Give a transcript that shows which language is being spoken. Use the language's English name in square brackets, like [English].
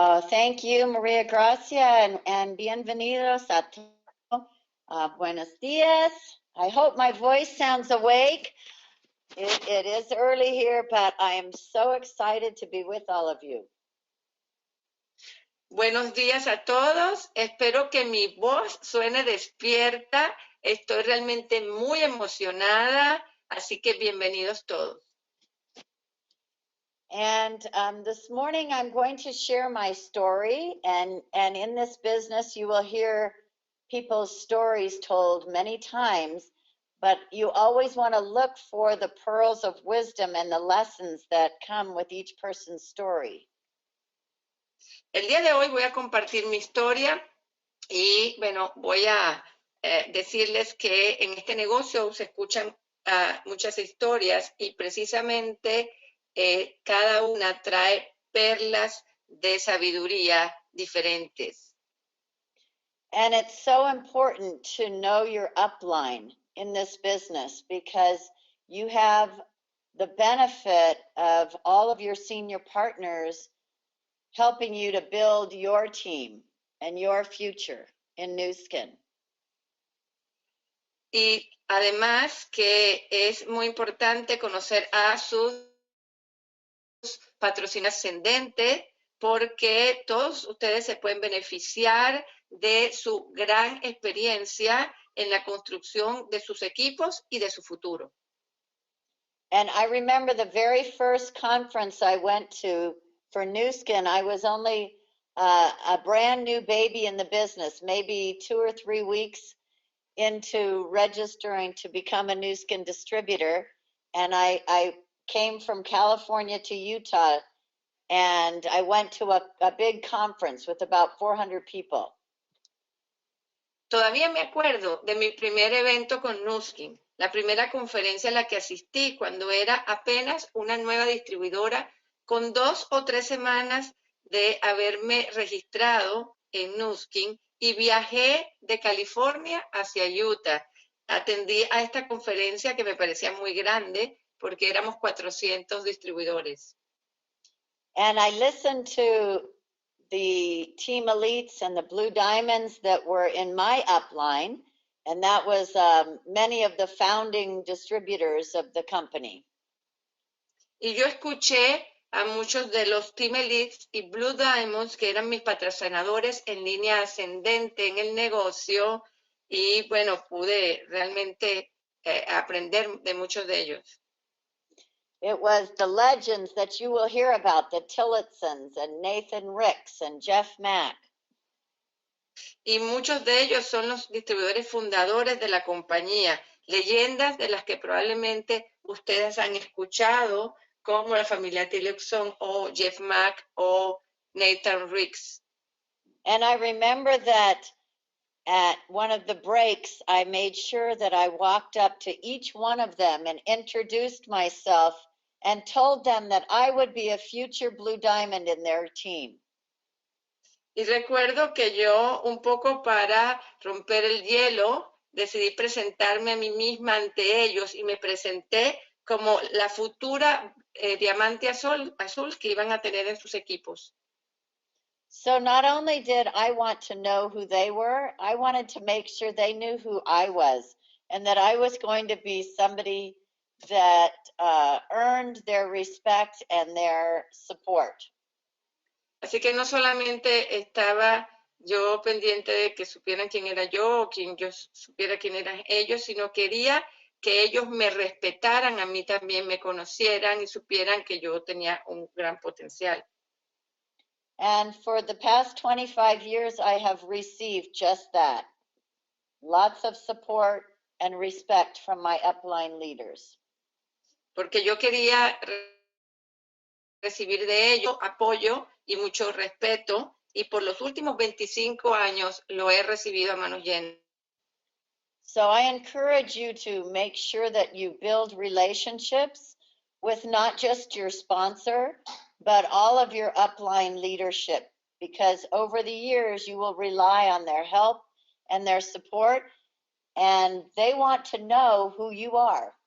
[English] Thank you, Maria Gracia, and [Spanish] bienvenidos a todos. Buenos dias. [English] I hope my voice sounds awake. It is early here, but I am so excited to be with all of you. [Spanish] Buenos días a todos. Espero que mi voz suene despierta. Estoy realmente muy emocionada, así que bienvenidos todos. [English] And this morning I'm going to share my story, and in this business you will hear people's stories told many times, but you always want to look for the pearls of wisdom and the lessons that come with each person's story. [Spanish] El día de hoy voy a compartir mi historia y, bueno, voy a decirles que en este negocio se escuchan muchas historias y precisamente cada una trae perlas de sabiduría diferentes. [English] And it's so important to know your upline in this business, because you have the benefit of all of your senior partners helping you to build your team and your future in Nu Skin. [Spanish] Y además que es muy importante conocer a sus patrocinios ascendentes, porque todos ustedes se pueden beneficiar de su gran experiencia en la construcción de sus equipos y de su futuro. [English] And I remember the very first conference I went to for Nu Skin, I was only a brand new baby in the business, maybe 2 or 3 weeks into registering to become a new skin distributor. And I came from California to Utah, and I went to a big conference with about 400 people. [Spanish] Todavía me acuerdo de mi primer evento con Nuskin, la primera conferencia a la que asistí cuando era apenas una nueva distribuidora con 2 o 3 semanas de haberme registrado en Nuskin y viajé de California hacia Utah. Atendí a esta conferencia que me parecía muy grande porque éramos 400 distribuidores. [English] And I listened to the team elites and the blue diamonds that were in my upline, and that was many of the founding distributors of the company. [Spanish] Y yo escuché a muchos de los Team Elites y Blue Diamonds, que eran mis patrocinadores en línea ascendente en el negocio, y bueno, pude realmente aprender de muchos de ellos. [English] It was the legends that you will hear about, the Tillotsons and Nathan Ricks and Jeff Mack. [Spanish] Y muchos de ellos son los distribuidores fundadores de la compañía, leyendas de las que probablemente ustedes han escuchado, como la familia Tillotson o Jeff Mack o Nathan Ricks. [English] And I remember that at one of the breaks, I made sure that I walked up to each one of them and introduced myself and told them that I would be a future Blue Diamond in their team. [Spanish] Y recuerdo que yo, un poco para romper el hielo, decidí presentarme a mí misma ante ellos y me presenté como la futura diamante azul que iban a tener en sus equipos. [English] So not only did I want to know who they were, I wanted to make sure they knew who I was and that I was going to be somebody that earned their respect and their support. [Spanish] Así que no solamente estaba yo pendiente de que supieran quién era yo o quien yo supiera quién eran ellos, sino quería que ellos me respetaran, a mí también me conocieran y supieran que yo tenía un gran potencial. [English] And for the past 25 years, I have received just that. Lots of support and respect from my upline leaders. [Spanish] Porque yo quería recibir de ellos apoyo y mucho respeto, y por los últimos 25 años lo he recibido a manos llenas. [English] So I encourage you to make sure that you build relationships with not just your sponsor, but all of your upline leadership, because over the years you will rely on their help and their support, and they want to know who you are.